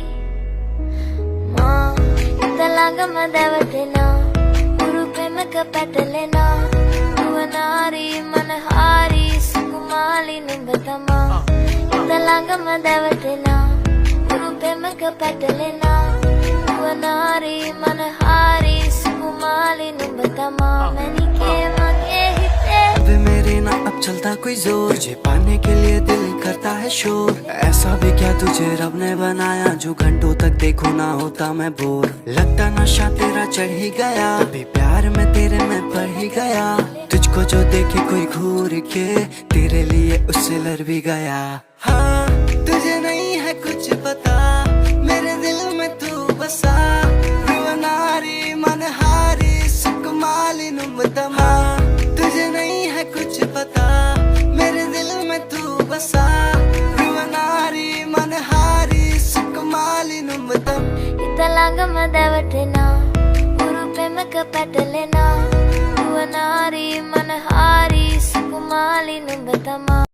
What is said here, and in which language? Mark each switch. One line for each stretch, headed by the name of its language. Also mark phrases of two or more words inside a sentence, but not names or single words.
Sinhala: මා හිත ළඟම දැවටෙනා ගුරු පෙමක පැටලෙනා නුවනාරි මනහාරි සුකුමාලි නුඹ තමා හිත ළඟම දැවටෙනා ගුරු පෙමක පැටලෙනා නුවනාරි මනහාරි සුකුමාලි නුඹ තමා මැනිකේ මගේ
Hindi: वे मेरे ना अब चलता कोई जोर तुझे पाने के लिए दिल करता है शोर ऐसा भी क्या तुझे रब ने बनाया जो घंटों तक देखो ना होता मैं बोर लगता नशा तेरा चढ़ ही गया अभी प्यार में तेरे में पड़ ही गया तुझको जो देखे कोई घूर के तेरे लिए उससे लड़ भी गया हाँ तुझे नहीं है कुछ पता मेरे दिल में तू बसा
Sinhala: නුවනාරි මනහාරි සුකුමාලි නුඹ තමා
Hindi: तुझे नहीं है कुछ पता मेरे दिल में तू बसा
Sinhala: නුවනාරි මනහාරි සුකුමාලි නුඹ තම හිත ළඟම දැවටෙනා ගුරු පෙමක පැටලෙනා නුවනාරි මනහාරි සුකුමාලි නුඹ තමා